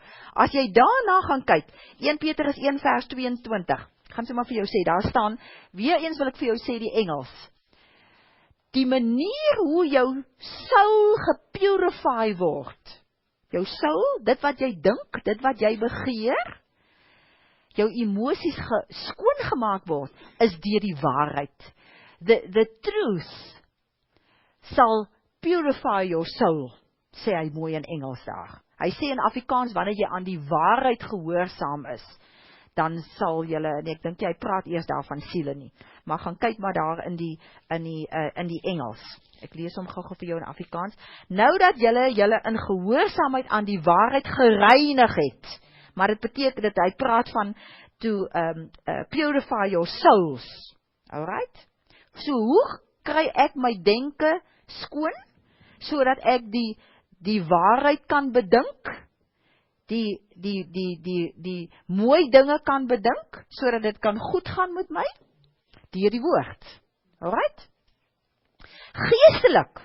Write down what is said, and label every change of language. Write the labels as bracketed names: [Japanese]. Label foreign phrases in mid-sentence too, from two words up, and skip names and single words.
[Afrikaans] As jy daarna gaan kyk, 1 Petrus 1 vers 22, gaan sy maar vir jou sê, daar staan, weer eens wil ek vir jou sê die Engels. Die manier hoe jou soul gepurify word, jou soul, dit wat jy dink, dit wat jy begeer, jou emosies skoongemaak word, is deur die waarheid. [English] The truth sal purify your soul, [Afrikaans] sê hy mooi in Engels daar. Hy sê in Afrikaans, wanneer jy aan die waarheid gehoorsaam is, dan sal julle, en ek dink jy praat eers daar van siele nie, maar gaan kyk maar daar in die Engels. Ek lees hom gou vir jou in Afrikaans. Nou dat julle in gehoorsaamheid aan die waarheid gereinig het, maar dit beteken dat hy praat van [English] to purify your souls. [Afrikaans] Alright? So hoe kry ek my denke skoon, sodat ek die waarheid kan bedink, die mooi dinge kan bedink, sodat dit kan goed gaan met my, deur die woord. Alright? Geestelik.